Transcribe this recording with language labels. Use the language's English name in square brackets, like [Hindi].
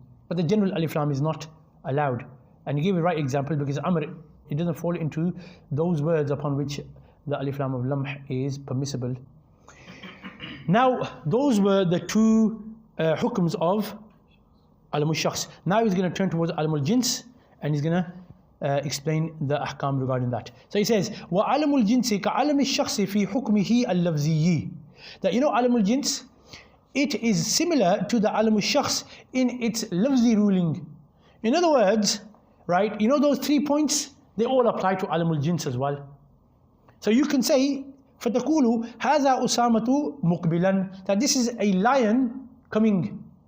[English] But the general alif lam is not allowed. And he gave a right example because Amr, it doesn't fall into those words upon which the alif lam of lamh is permissible. Now, those were the two hukms of alamul shakhs. Now he's going to turn towards alamul jins, and he's going to explain the ahkam regarding that. So he says, [Arabic] وَعَلَمُ الْجِنْسِ كَعَلَمِ الشَّخْصِ فِي حُكْمِهِ اللَّفْزِيِّ. [English] That, you know, alamul jins, it is similar to the alamul shakhs in its lafzi ruling. In other words, right, you know those 3 points, they all apply to alamul jins as well. So you can say, [Arabic] فَتَقُولُ هَذَا أُسَامَةُ مُقْبِلًا, [English] that this is a lion coming.